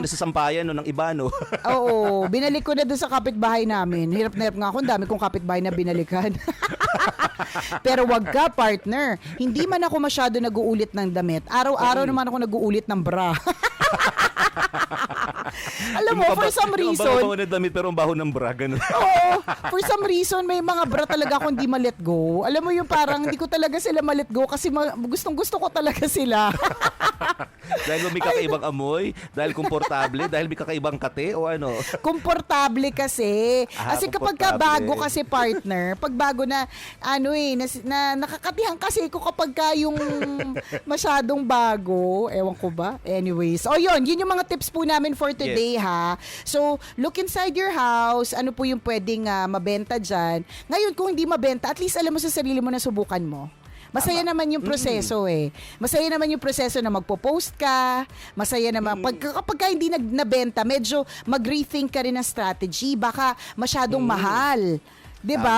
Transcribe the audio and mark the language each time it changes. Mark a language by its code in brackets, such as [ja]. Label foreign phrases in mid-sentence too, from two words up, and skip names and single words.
[tl] mo na sa sampayan ng iba, no? Oo, binalik ko na doon sa kapitbahay namin. Hirap na hirap nga ako, ang dami kong kapitbahay na binalikan. Pero wag ka, partner. Hindi man ako masyado nag-uulit ng damit. Araw-araw naman ako nag-uulit ng bra. Alam mo, [en] for some reason... [tl] Yung baho na damit pero ang baho ng bra, ganun. Oo. [en] For some reason, [tl] may mga bra talaga akong hindi ma-let go. Alam mo yung parang hindi ko talaga sila ma-let go kasi gustong-gusto ko talaga sila. Dahil may kakaibang amoy, dahil komportable, dahil may kakaibang kate o ano. Komportable kasi. Kasi kapag ka komportable. bago kasi partner, pag bago na nakakatihan kasi ko kapag ka yung masyadong bago. Ewan ko ba? Anyways. O yun yung mga tips po namin [en] for today [tl] ha. [en] So, look inside your house. [tl] Ano po yung pwedeng mabenta dyan. Ngayon, kung hindi mabenta, [en] at least [tl] alam mo sa sarili mo na subukan mo. Masaya naman yung proseso Masaya naman yung proseso na magpo-post ka. Masaya naman. Kapag ka hindi nabenta, medyo mag-rethink ka rin ng strategy. Baka masyadong mahal. 'Di ba?